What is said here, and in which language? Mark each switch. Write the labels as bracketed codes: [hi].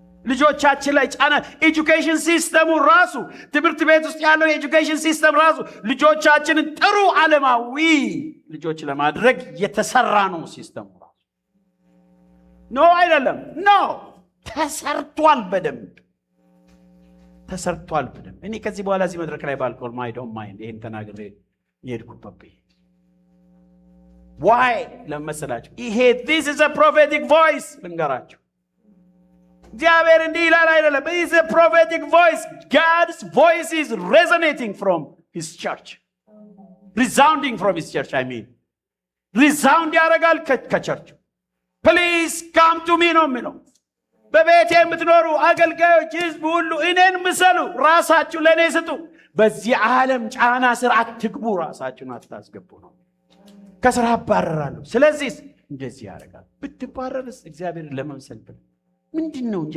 [am] ልጆቻችን ላይ ጫና፣ ኤጁኬሽን ሲስተሙ ራሱ ትምህርት ቤት ውስጥ ያለው የኤጁኬሽን ሲስተም ራሱ ልጆቻችንን ጥሩ ዓለማዊ ልጆች ለማድረግ የተሰራ ነው። ሲስተሙ ራሱ ኖ አይደለም፣ ኖ ተሰርቷል፣ በደንብ ተሰርቷል። እኔ ከዚህ በኋላ እዚህ መድረክ ላይ ባልቆል ማይዶን ማይንድ ይሄን ተናግሬ የሄድኩበት ዋይ ለመሰላችሁ ይሄ [en] this is a prophetic voice [am] ልንገራችሁ። እግዚአብሔር እንዲህ ይላል አይደለም። [en] It is a prophetic voice. God's voice is resonating from his church. Resounding from his church, I mean. [am] Resound ያደርጋል ከቸርቹ። [en] Please come to me [am] ነው የሚለው። በቤቴ የምትኖሩ አገልጋዮች፣ ህዝብ ሁሉ እኔን ምሰሉ፣ ራሳችሁ ለእኔ ስጡ። በዚህ ዓለም ጫና ስር አትግቡ፣ ራሳችሁን አታስገቡ ነው። ከስራ አባረራለሁ። ስለዚህ እንደዚህ ያደርጋል። ብትባረርስ እግዚአብሔር ለመምሰል ብለህ ምንድን ነው?